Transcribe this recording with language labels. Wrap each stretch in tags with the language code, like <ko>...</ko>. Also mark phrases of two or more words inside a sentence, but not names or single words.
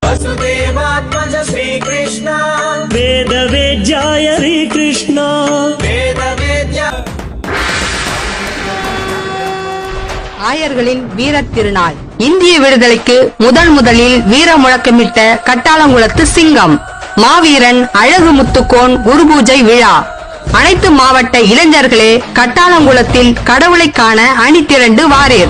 <sa>वसुदेवात्मज श्री कृष्ण वेद वेद्याय हरि कृष्ण वेद वेद्या</sa> <ta>ஆயர்களின் வீரத் திருநாள். இந்திய விடுதலைக்கு முதலில் வீர முழக்கமிட்ட கட்டாளங்குளத்து சிங்கம் மாவீரன் அழகு முத்துக்கோன் குரு பூஜை விழா. அனைத்து மாவட்ட இளைஞர்களே கட்டாளங்குளத்தில் கடவுளை காண அணி திரண்டு வாரீர்.</ta>